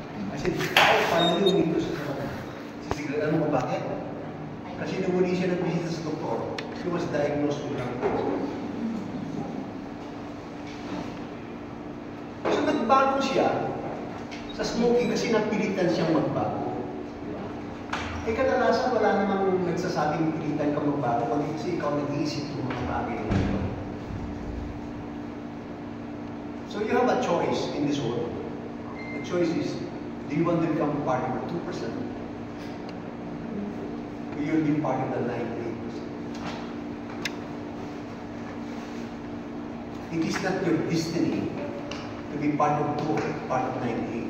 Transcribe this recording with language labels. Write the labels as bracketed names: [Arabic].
[English] I said, finally [Filipino] huminto siya sa mga. Sisigalan mo ba bakit? Kasi nung muli siya nagbisita sa doktor, [English] he was diagnosed with lung cancer. [Filipino] So nagbago siya sa smoking kasi napilitan siyang magbago. Eh kadalasan wala namang nagsasabing pilitan ka magbago, kundi kasi ikaw nag-iisip ng mga bagay nito. [English] So you have a choice in this world. The choice is, do you want to become part of the 2%? Or you'll be part of the 98%? It is not your destiny to be part of 2, part of 98.